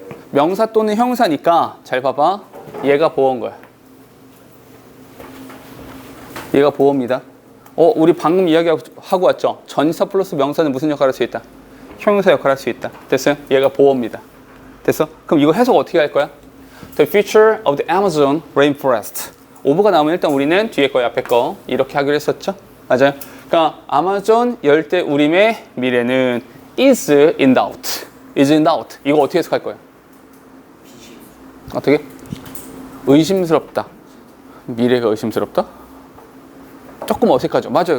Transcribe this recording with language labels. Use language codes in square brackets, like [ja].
[ko] 명사 또는 형용사니까 잘 봐봐. 얘가 보호인 거야. 얘가 보호입니다. 우리 방금 이야기하고 왔죠. 전치사 플러스 명사는 무슨 역할을 할 수 있다? 형용사 역할을 할 수 있다. 됐어요? 얘가 보호입니다. 됐어? 그럼 이거 해석 어떻게 할 거야? [en] The future of the Amazon rainforest. [ko] 오브가 나오면 일단 우리는 뒤에 거 앞에 거 이렇게 하기로 했었죠. 맞아요? 그러니까 아마존 열대우림의 미래는 [en] is in doubt. is in doubt. [ko] 이거 어떻게 해석할 거예요? 어떻게? 의심스럽다. 미래가 의심스럽다? 조금 어색하죠. 맞아요.